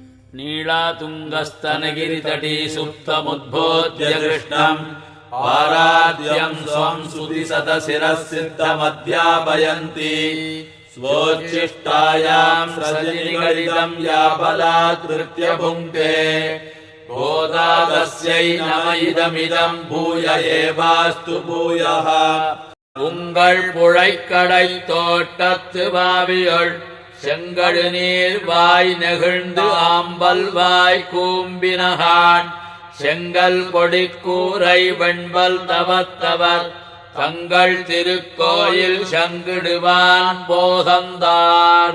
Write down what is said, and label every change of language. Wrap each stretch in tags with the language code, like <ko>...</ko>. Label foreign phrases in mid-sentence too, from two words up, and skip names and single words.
<sa>नीलातुङ्गस्तनगिरितटी सुप्तमुद्बोध्य कृष्णम् पाराद्यम् स्वम् श्रुतिशतशिरःसिद्धमध्यापयन्ति स्वोच्छिष्टायाम् सृजनिगलितम् या बलात्कृत्य भुङ्क्ते गोदा तस्यै नम इदमिदम् भूय एवास्तु भूयः</sa> <ta>உங்கள் புழைக்கடை தோட்டத்து வாவியள் செங்கடு நீர் வாய் நெகிழ்ந்து ஆம்பல் வாய் கூம்பினகான் செங்கல் கொடி கூரை வெண்பல் தவத்தவர் தங்கள் திருக்கோயில் சங்கிடுவான் போதந்தார்</ta>